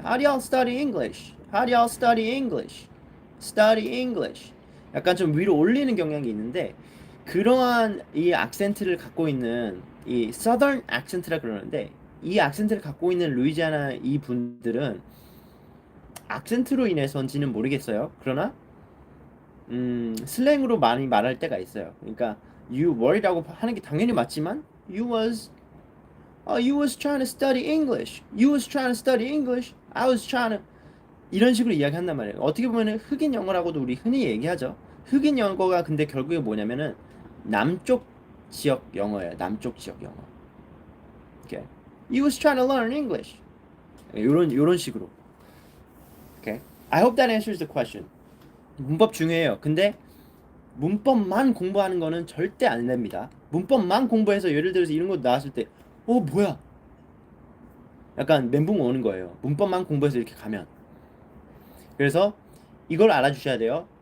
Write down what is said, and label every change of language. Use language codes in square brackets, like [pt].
[en] How do y'all study English? How do y'all study English? Study English. [ko] 약간 좀 위로 올리는 경향이 있는데 그러한 이 악센트를 갖고 있는 이 Southern accent라 그러는데 이 악센트를 갖고 있는 루이지애나 이 분들은 악센트로 인해서인지는 모르겠어요. 그러나 슬랭으로 많이 말할 때가 있어요. 그러니까 [en] you were라고 [ko] 하는 게 당연히 맞지만 [en] you was trying to study English. You was trying to study English. I was trying to [ko] 이런 식으로 이야기한단 말이에요. 어떻게 보면은 흑인 영어라고도 우리 흔히 얘기하죠. 흑인 영어가 근데 결국에 뭐냐면은 남쪽 지역 영어예요. 남쪽 지역 영어. Okay. [en] You was trying to learn English. [ko] 요런 식으로. Okay. [en] I hope that answers the question. [ko] 문법 중요해요. 근데 문법만 공부하는 거는 절대 안 됩니다. 문법만 공부해서 예를 들어서 이런 거 나왔을 때 뭐야? 약간 멘붕 오는 거예요. 문법만 공부해서 이렇게 가면. 그래서 이걸 알아주셔야 돼요.